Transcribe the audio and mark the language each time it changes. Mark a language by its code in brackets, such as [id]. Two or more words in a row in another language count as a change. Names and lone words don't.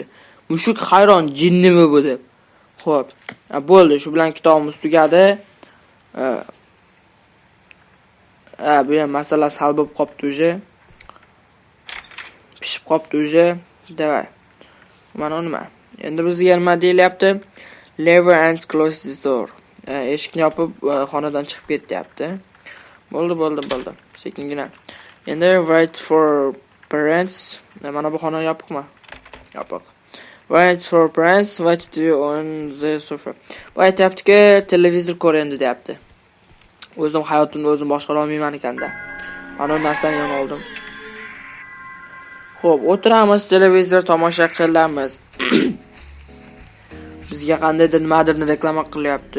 [uz] Mushuk hayron, jinnimi bu deb. Xo'p, bo'ldi, shu bilan kitobimiz tugadi. Bu ham masala hal bo'lib qopti o'zi. Pishib qopti o'zi. Davay. Mana nima? Endi bizga nima deyilyapti? [en] Leave and close the door. [uz] Eshikni yopib xonadan chiqib ket deyapti. Bo'ldi. Sekingina. Endi [en] wait for parents. [uz] Mana bu xona yopiqmi? Yopiq. [en] Wait for parents, watch TV on the sofa. [uz] Bu aytayaptiki, televizor ko'rindi deyapti. O'zim hayotimni o'zim boshqara olmayman ekanda. Mana bu narsani yana oldim. Xo'p, o'tiramiz, televizor tomosha qilamiz. Bizga qandaydir nimadirni reklama qilyapti.